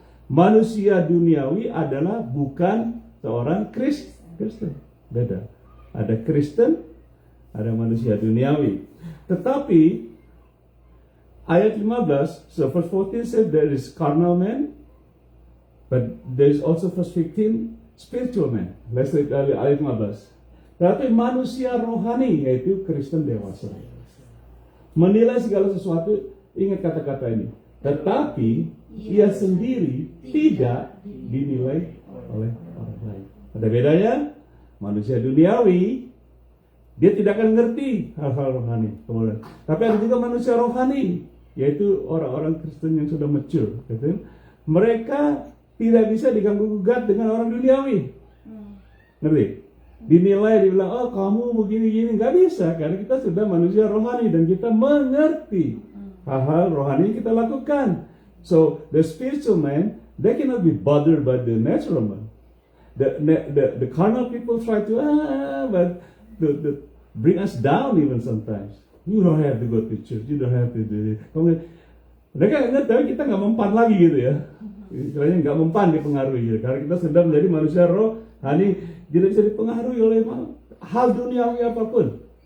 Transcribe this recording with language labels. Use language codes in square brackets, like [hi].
[id] Manusia duniawi adalah bukan seorang Kristen. Beda. Ada Kristen, ada manusia duniawi. Tetapi ayat 15, [en] so verse 14 said there is carnal man, but there is also verse 15 spiritual man. Let's read ayat 15. [id] Tetapi manusia rohani, yaitu Kristen dewasa, menilai segala sesuatu, ingat kata-kata ini, tetapi ia sendiri tidak dinilai oleh orang lain. Ada bedanya, manusia duniawi, dia tidak akan ngerti hal-hal rohani. Kemudian, tapi ada juga manusia rohani, yaitu orang-orang Kristen yang sudah mature. Mereka tidak bisa diganggu-gugat dengan orang duniawi. Ngerti? dinilai, dibilang, oh kamu begini-gini. Nggak bisa, karena kita sudah manusia rohani dan kita mengerti hal-hal rohani yang kita lakukan. [en] So, the spiritual man, they cannot be bothered by the natural man. The carnal people try to, but the bring us down even sometimes. You don't have to go to church, you don't have to do it. [id] Mereka ingat, tapi kita nggak mempan lagi gitu ya. Istilahnya nggak mempan dipengaruhi gitu. Karena kita sudah menjadi manusia rohani, tidak bisa dipengaruhi oleh hal duniawi apapun.